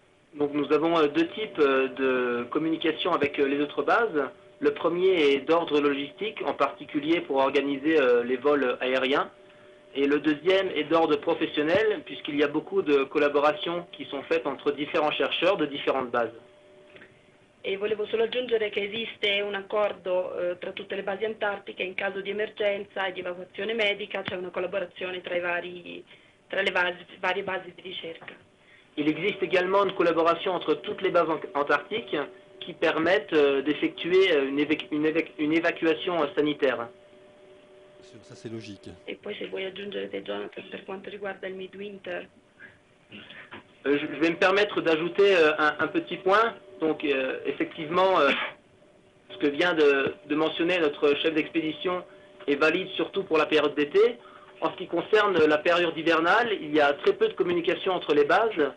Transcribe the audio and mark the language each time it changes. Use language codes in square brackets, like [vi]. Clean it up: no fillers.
[fr] Donc nous avons deux types de communication avec les autres bases. Le premier est d'ordre logistique, en particulier pour organiser les vols aériens. Et le deuxième est d'ordre professionnel, puisqu'il y a beaucoup de collaborations qui sont faites entre différents chercheurs de différentes bases. [it] E volevo solo aggiungere che esiste un accordo tra tutte le basi antartiche, in caso di emergenza e di evacuazione medica c'è una collaborazione tra le varie basi di ricerca. [fr] Il existe également une collaboration entre toutes les bases antarctiques qui permettent d'effectuer une évacuation sanitaire. Ça c'est logique. [it] E poi se vuoi aggiungere te, Jonathan, per quanto riguarda il midwinter. [fr] Je vais me permettre d'ajouter un petit point. Donc effectivement, ce que vient de mentionner notre chef d'expédition est valide surtout pour la période d'été. En ce qui concerne la période hivernale, il y a très peu de communication entre les bases.